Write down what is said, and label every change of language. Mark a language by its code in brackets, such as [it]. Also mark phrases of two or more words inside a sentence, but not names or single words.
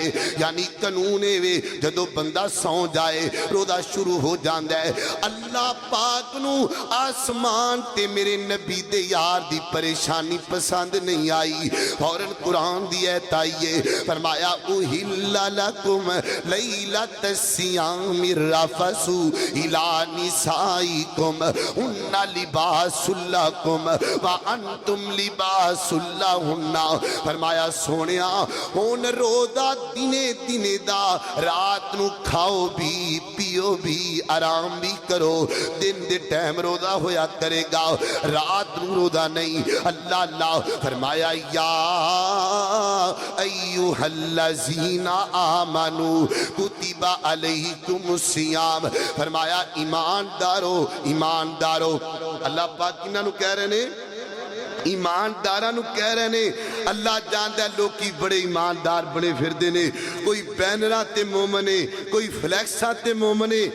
[pa] یعنی قانون ہے وے جدوں بندہ سوں جائے روزہ شروع ہو جاتا ہے. اللہ پاک نوں اسمان تے میرے نبی دے یار دی پریشانی پسند نہیں آئی. فوراً قرآن دی آیت آئی ہے، فرمایا [ar] أحل لكم ليلة الصيام الرفث إلى نسائكم هن لباس لكم وأنتم لباس لهن. [pa] فرمایا سوہنیا ہن روزہ دنے دنے دا، رات نوں کھاؤ بھی پیو بھی آرام بھی کرو. دن دے ٹائم روزہ ہویا کرے گا، رات نوں روزہ نہیں. اللہ اللہ۔ فرمایا [ar] يا أيها الذين آمنوا كتب عليكم الصيام. [pa] فرمایا ایمان دارو ایمان دارو. اللہ پاک کنہاں نوں کہہ رہے نے? ایمان داراں نوں کہہ رہے نے. اللہ جاندا لوکی بڑے ایمان دار بنے پھردے نے، کوئی بینراں تے مومن ہے، کوئی فلیکساں تے مومن ہے.